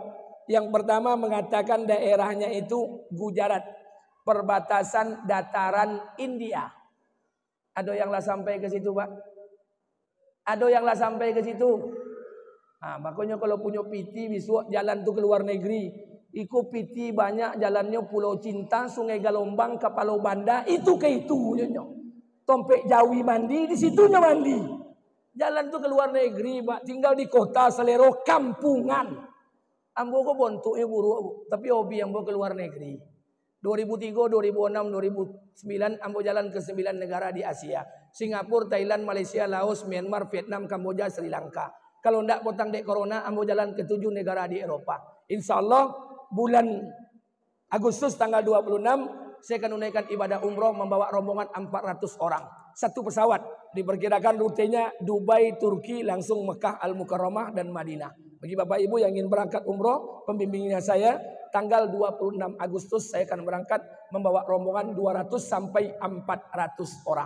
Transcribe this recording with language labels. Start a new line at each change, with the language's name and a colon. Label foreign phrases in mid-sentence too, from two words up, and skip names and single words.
Indonesian: Yang pertama mengatakan daerahnya itu Gujarat, perbatasan dataran India. Ada yang lah sampai ke situ, Pak? Ada yang lah sampai ke situ? Nah, makanya kalau punya piti besok jalan tuh ke luar negeri.
Minangkabau: Iku piti banyak jalannya Pulau Cinta, Sungai Galombang, Kapalo Banda, itu ke itu. Tompek Jawi mandi, di situnya mandi.
Indonesian: Jalan tuh ke luar negeri, Pak. Tinggal di kota Selero, kampungan.
Minangkabau: Ambo kok bontuknya buruk, tapi hobi ambo ke luar negeri. 2003, 2006, 2009 ambo jalan ke 9 negara di Asia.
Indonesian: Singapura, Thailand, Malaysia, Laos, Myanmar, Vietnam, Kamboja, Sri Lanka.
Minangkabau: Kalau ndak potong dek corona, ambo jalan ke 7 negara di Eropa.
Arabic: Insya Allah
Indonesian: bulan Agustus tanggal 26 saya akan menunaikan ibadah umroh membawa rombongan 400 orang. 1 pesawat. Diperkirakan rutenya Dubai, Turki, langsung Mekah, Al-Mukarramah dan Madinah. Bagi Bapak Ibu yang ingin berangkat umroh, pembimbingnya saya, tanggal 26 Agustus saya akan berangkat membawa rombongan 200 sampai 400 orang.